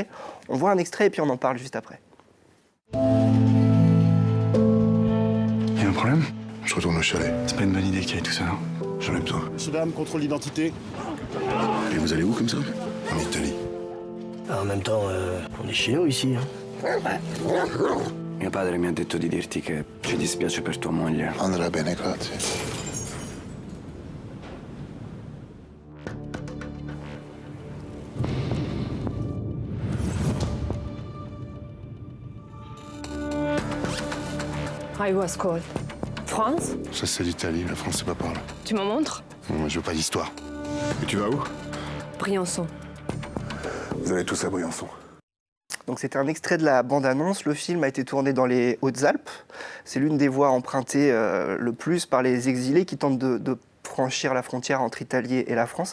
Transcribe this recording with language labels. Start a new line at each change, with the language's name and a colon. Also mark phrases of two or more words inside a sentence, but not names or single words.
French: On voit un extrait et puis on en parle juste après. Il y a un problème ? Je retourne au chalet. C'est pas une bonne idée qu'il y ait tout ça. J'en ai besoin. Ce dame contrôle l'identité. Et vous allez où comme ça ? En Italie. En même temps, on est chez nous ici.
Italian: Mio padre mi ha detto di dirti che ci dispiace per tua moglie. Andrà bene, grazie.
English: I was called.
French: France? Ça, c'est l'Italie. La France, c'est pas par là. Tu m'en montres? Non, moi, je veux pas d'histoire. Et tu vas où ? Briançon. Vous allez tous à Briançon. Donc c'était un extrait de la bande-annonce. Le film a été tourné dans les Hautes-Alpes. C'est l'une des voies empruntées le plus par les exilés qui tentent de franchir la frontière entre l'Italie et la France.